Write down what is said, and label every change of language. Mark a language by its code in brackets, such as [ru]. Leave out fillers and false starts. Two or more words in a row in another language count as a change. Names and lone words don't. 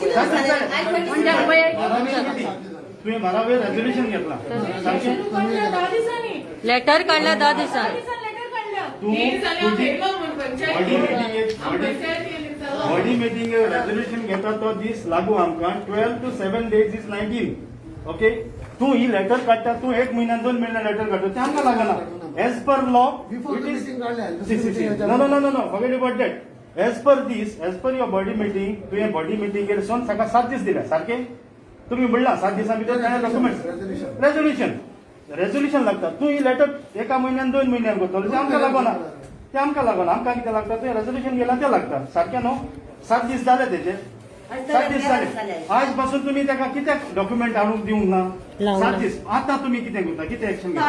[kok] 7 [mr] दीस किती झाले? [kok] तुवें 12 रेजोल्युशन घेतला सारकें [mr] काढल्या 10 दिवसांनी. लेटर काढल्या 10 दिवसांनी. लेटर काढल्या. [kok] तूं [en] body meeting resolution [kok] घेता तो दीस लागू आमकां [en] 12 to 7 days is 19 [kok] ओके तूं ही लेटर काडटा तूं 1 म्हयन्यान 2 म्हयन्यान लेटर काडटा ते आमकां लागना [en] as per law Before the meeting काढल्या. no forget about that as per this as per your body meeting [kok] तुवें बॉडी मिटिंगेर सोन ताका 7 दीस दिले सारकें तुम्ही म्हणला 7 दिसां भितर ताणें [en] document resolution [kok] लागता तूं ही लेटर 1 म्हयन्यान 2 म्हयन्यान करतलो ते आमकां लागना आमकां कितें लागता तुवें रेजोल्युशन गेला तें लागता सारकें न्हू 7 दीस जाले तेचे 7 दीस जाले आज पासून तुम्ही ताका कित्याक डॉक्युमेंट हाडूंक दिवंक ना 7 दीस आतां तुम्ही कितें करता कितें एक्शन घेता